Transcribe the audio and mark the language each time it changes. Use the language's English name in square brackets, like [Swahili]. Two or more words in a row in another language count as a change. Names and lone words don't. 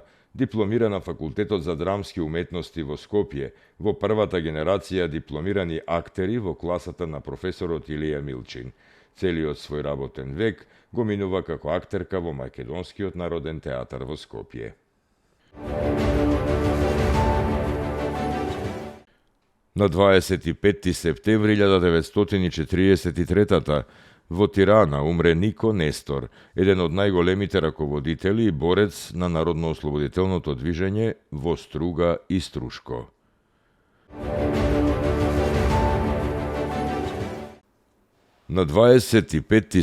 [Macedonian] дипломира на Факултетот за драмске уметности во Скопје, во првата генерација дипломирани актери во класата на професорот Илија Милчин. Целиот свој работен век го минува како актерка во македонскиот народен театар во Скопје. Na 25. septembri 1943. Во Тирана умре Нико Нестор, еден од најголемите раководители и борец на народно-ослободителното движење во Струга и Струшко. На 25.